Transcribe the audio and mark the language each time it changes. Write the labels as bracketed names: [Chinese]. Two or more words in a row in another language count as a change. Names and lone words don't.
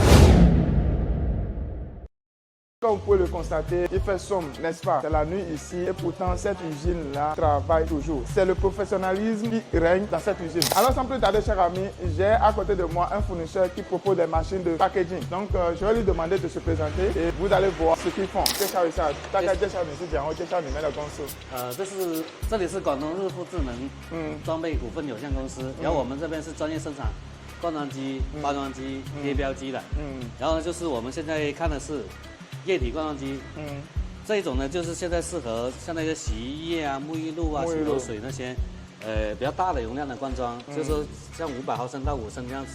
[French] Comme vous pouvez le constater, il fait sombre, n'est-ce pas? C'est la nuit ici et pourtant cette usine-là travaille toujours. C'est le professionnalisme qui règne dans cette usine. Alors sans plus tarder, chers amis, j'ai à côté de moi un fournisseur qui propose des machines de packaging. Donc je vais lui demander de se présenter et vous allez voir ce qu'ils font. [Chinese] 介绍一下，大概介绍你是讲，我介绍你们的公司。这里是广东日富智能装备股份有限公司，然后我们这边是专业生产灌装机、包装机、贴标机的。然后呢，就是我们现在看的是液体灌装机，这一种呢，就是现在适合像那些洗衣液啊、沐浴露啊、洗头水那些，比较大的容量的灌装，就是说像500毫升到5升这样子。